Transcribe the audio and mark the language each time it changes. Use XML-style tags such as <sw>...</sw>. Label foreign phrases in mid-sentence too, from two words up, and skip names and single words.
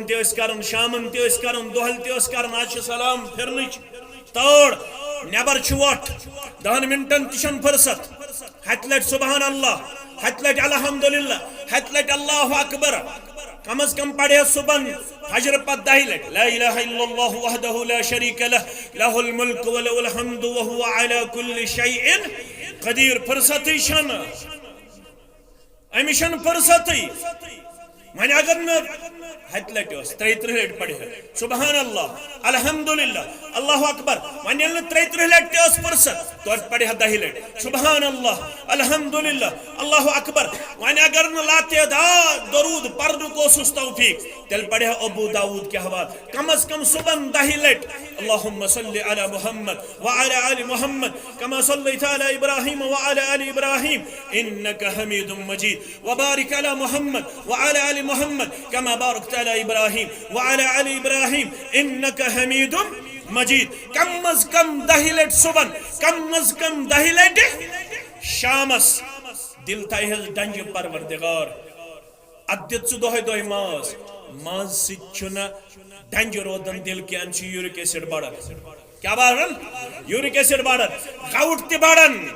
<ks>تہِ ٲسۍ کران شامن تہِ ٲسۍ کران دۄہل تہِ ٲسۍ کران آز چھِ سلام پھرنٕچ تور نیبر چھُ وۄٹھ 10 منٹن تہِ چھنہٕ فرصت ہتہِ لٹہِ</ks> <ar>سبحان اللہ</ar> <ks>ہتہِ لٹہِ الحمدللہ ہتہِ لٹہِ</ks> <ar>اللہ اکبر</ar> <ur>کم از کم</ur> <ks>پڑھے صبحن فجر پتہ 10 لٹہِ</ks> <ar>لا الہ الا اللہ وحدہ لا شریک لہ لہ الملک ولہ الحمد وهو على كل شیء قدیر</ar> <ks>فرصتٕے چھنہٕ امس چھنہٕ فرصتٕے وۄنۍ اگر نہٕ ہتہِ لٹہِ اوس 33 لٹہِ پڑھے</ks> <ar>سبحان اللہ الحمدللہ اللہ اکبر</ar> <ks>وۄنۍ ییٚلہِ نہٕ 33 لٹہِ تہِ ٲس فرصت توتہِ پڑھے 10 لٹہِ</ks> <ar>سبحان اللہ الحمدللہ اللہ اکبر</ar> <ks>وۄنۍ اگر نہٕ لاتعداد درود پرنُک اوسُس توفیق تیٚلہِ پڑھے ابو داود</ks> <ur>کے حوالہ کم از کم</ur> <ks>صبحن 10 لٹہِ اللهم</ks> <ar>صل على محمد وعلى آل محمد كما صليت على إبراهيم وعلى آل إبراهيم إنك حميد مجيد وبارك على محمد وعلى آل محمد كما باركت على إبراهيم وعلى آل إبراهيم إنك حميد مجيد</ar> <ur>کم از کم</ur> <ks>10 لٹہِ صبحن</ks> <ur>کم از کم</ur> <ks>10 لٹہِ شامس دل تھایہس ڈنجہ پروردگار اد دِژ ژٕ دۄہے دۄہے ماز سۭتۍ چھُنہٕ ڈنجہ روزان دل کی امہ</ks> <en>uric acid</en> <ks>بڑھان کیا بڑھان</ks> <en>uric acid</en> <ks>بڑھان گاؤٹ تہ بڑھان</ks>